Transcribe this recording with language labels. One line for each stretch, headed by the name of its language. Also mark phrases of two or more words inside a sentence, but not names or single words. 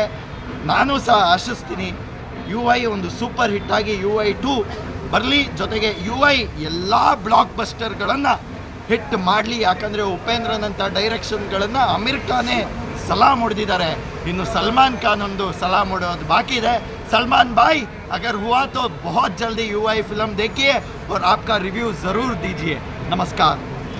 Kannada: ನಾನು ಸಹ ಆಶಿಸ್ತೀನಿ UI ಒಂದು ಸೂಪರ್ ಹಿಟ್ಟಾಗಿ UI 2 ಬರಲಿ. ಜೊತೆಗೆ UI ಎಲ್ಲ ಬ್ಲಾಕ್ ಬಸ್ಟರ್ಗಳನ್ನು ಹಿಟ್ ಮಾಡಲಿ. ಯಾಕಂದರೆ ಉಪೇಂದ್ರನಂಥ ಡೈರೆಕ್ಷನ್ಗಳನ್ನು ಅಮೀರ್ ಖಾನೇ ಸಲಾಮ್ ಹೊಡೆದಿದ್ದಾರೆ, ಇನ್ನು ಸಲ್ಮಾನ್ ಖಾನ್ ಒಂದು ಸಲಾಮ್ ಹೊಡೆಯೋದು ಬಾಕಿ ಇದೆ.
Hindi: सलमान भाई अगर हुआ तो बहुत जल्दी UI फिल्म देखिए और आपका रिव्यू ज़रूर दीजिए. नमस्कार.